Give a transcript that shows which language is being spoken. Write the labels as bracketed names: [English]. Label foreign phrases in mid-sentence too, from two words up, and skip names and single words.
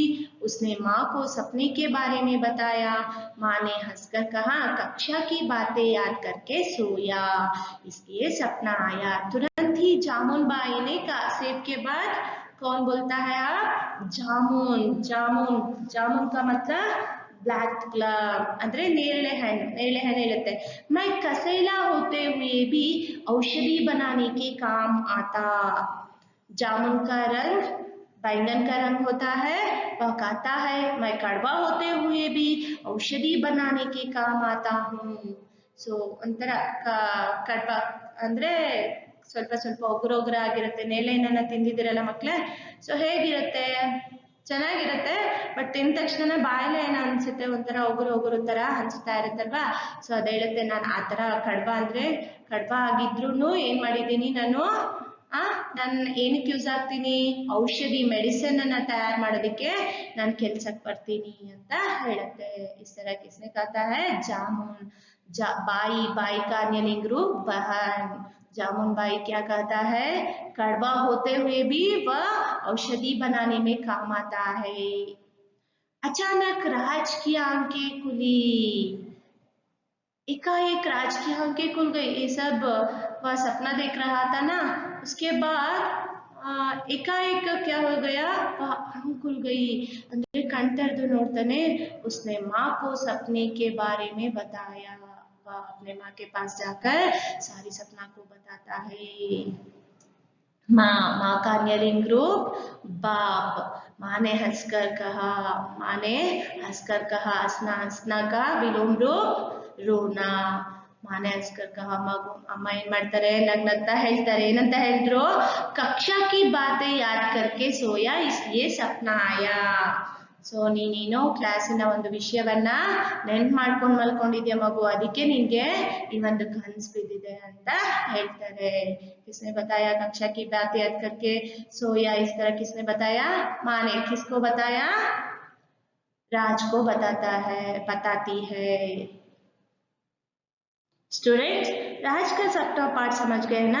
[Hindi] उसने माँ को सपने के बारे में बताया। माँ ने हंसकर कहा, कक्षा की बातें याद करके सोया, इसलिए सपना आया। तुरंत ही जामुन बाई ने कहा। सेब के बाद कौन बोलता है आप? जामुन। जामुन, जामुन का मतलब [Kannada] ಬ್ಲ್ಯಾಕ್ ಅಂದ್ರೆ ನೇರಳೆ ಹಣ್ಣು ಹೇಳುತ್ತೆ। [Hindi] मैं कसेला होते हुए भी औषधि बनाने के काम आता। जामुन का रंग बैंगन का रंग होता है। वह कहता है, मैं कड़वा होते हुए भी औषधि बनाने के काम आता हूँ। [Kannada] ಸೊ ಒಂಥರ ಕಡ್ಬ ಅಂದ್ರೆ ಸ್ವಲ್ಪ ಸ್ವಲ್ಪ ಒಗ್ರ ಆಗಿರುತ್ತೆ। ನೇರಳೆಹಣ್ಣನ್ನ ತಿಂದಿದ್ದೀರಲ್ಲ ಮಕ್ಳೇ? ಸೊ ಹೇಗಿರುತ್ತೆ? ಚೆನ್ನಾಗಿರುತ್ತೆ, ಬಟ್ ತಿಂದ ತಕ್ಷಣ ಬಾಯಲ್ಲೇ ಏನೋ ಅನ್ಸುತ್ತೆ, ಒಂಥರ ಒಗುರು ತರ ಅನ್ಸ್ತಾ ಇರುತ್ತಲ್ವಾ? ಸೊ ಅದ್ ಹೇಳುತ್ತೆ, ನಾನು ಆ ತರ ಕಡ್ಬ ಆಗಿದ್ರು ಏನ್ ಮಾಡಿದ್ದೀನಿ ನಾನು, ನಾನು ಏನಕ್ಕೆ ಯೂಸ್ ಆಗ್ತೀನಿ? ಔಷಧಿ ಮೆಡಿಸಿನ್ ಅನ್ನ ತಯಾರು ಮಾಡೋದಕ್ಕೆ ನಾನು ಕೆಲ್ಸಕ್ಕೆ ಬರ್ತೀನಿ ಅಂತ ಹೇಳುತ್ತೆ। [Hindi] इस तरह किसने कहता है? जामुन। बाई का अन्य लिंग रूप बहन। जामुन बाई क्या कहता है? कड़वा होते हुए भी वह औषधि बनाने में काम आता है। अचानक राज की आंखें खुली। एकाएक राज की आंखें खुल गई। ये सब वह सपना देख रहा था ना, उसके बाद एकाएक क्या हो गया? वह आंख खुल गई, अंदर कण [Kannada] ತೆರೆದು ನೋಡ್ತಾನೆ। [Hindi] उसने माँ को सपने के बारे में बताया। वह अपने माँ के पास जाकर सारी सपना को बताता है। माँ का अन्य लिंग रूप बाप। माँ ने हंसकर कहा। माँ ने हंसकर कहा। हंसना का विलोम रूप रोना। माँ ने हंसकर कहा। [Kannada] ಮಗು ಅಮ್ಮ ಏನ್ ಮಾಡ್ತಾರೆ? ನಗ್ನಗ್ತಾ ಹೇಳ್ತಾರೆ। ಏನಂತ ಹೇಳಿದ್ರು? [Hindi] कक्षा की बातें याद करके सोया, इसलिए सपना आया। [Kannada] ಸೊ ನೀನೇನೋ ಕ್ಲಾಸಿನ ಒಂದು ವಿಷಯವನ್ನ ನೆನ್ಪು ಮಾಡ್ಕೊಂಡು ಮಲ್ಕೊಂಡಿದ್ಯಾ ಮಗು, ಅದಕ್ಕೆ ನಿನ್ಗೆ ಈ ಒಂದು ಕನಸು ಬಿದ್ದಿದೆ ಅಂತ ಹೇಳ್ತಾರೆ। [Hindi] किसने बताया? कक्षा की बातें याद करके सोया, इस तरह किसने बताया? माँ ने। किसको बताया? राज को बताती है। स्टूडेंट्स, राज का सप्ताह पाठ समझ गए ना?